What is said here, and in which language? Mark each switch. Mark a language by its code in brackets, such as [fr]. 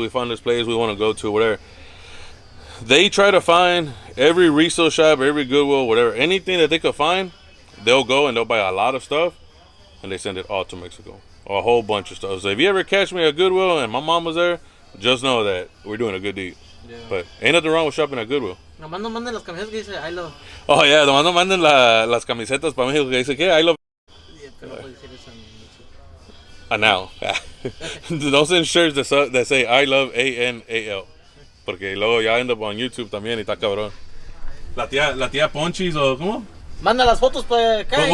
[en] We found this place we want to go to, whatever. They try to find every resale shop, every Goodwill, whatever, anything that they could find, they'll go and they'll buy a lot of stuff and they send it all to Mexico. A whole bunch of stuff. So if you ever catch me at Goodwill and my mom was there, just know that we're doing a good deed. Yeah. But ain't nothing wrong with shopping at Goodwill. [es] Nomás no manden las camisetas que dice [en] I love. [es] Oh yeah, nomás no manden las camisetas para México que dice que [en] I love. Yeah, [es] pero no puede decir eso en [en] now. Don't send shirts that say I love ANAL. [es] Porque luego ya [en] end up on [es] YouTube también y está cabrón. La tía Ponchis o ¿cómo? Manda las fotos para acá.